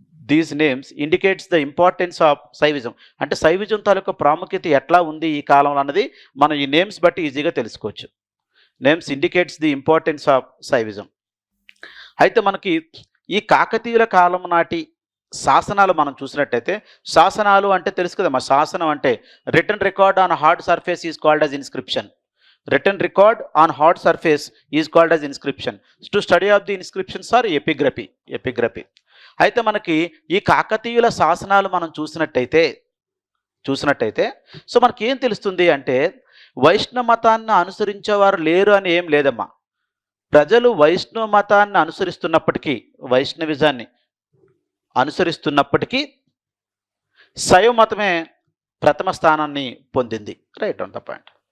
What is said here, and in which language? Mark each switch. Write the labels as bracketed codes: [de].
[en] These names indicates the importance of Shaivism. [te] అంటే శైవిజం తాలూకా ప్రాముఖ్యత ఎట్లా ఉంది ఈ కాలంలో అన్నది మనం ఈ నేమ్స్ బట్టి ఈజీగా తెలుసుకోవచ్చు. [en] Names indicates the importance of Shaivism. [te] అయితే మనకి ఈ కాకతీయుల కాలం నాటి శాసనాలు మనం చూసినట్టయితే, శాసనాలు అంటే తెలుసు కదమ్మా, శాసనం అంటే [en] Written record on hard surface is called as inscription. Written record on hard surface is called as inscription. To study of the inscriptions are epigraphy. [te] అయితే మనకి ఈ కాకతీయుల శాసనాలు మనం చూసినట్టయితే సో మనకి ఏం తెలుస్తుంది అంటే వైష్ణవ మతాన్ని అనుసరించేవారు లేరు అని ఏం లేదమ్మా. ప్రజలు వైష్ణవ మతాన్ని అనుసరిస్తున్నప్పటికీ, వైష్ణవిజాన్ని అనుసరిస్తున్నప్పటికీ శైవ మతమే ప్రథమ స్థానాన్ని పొందింది. [en] Right on the point.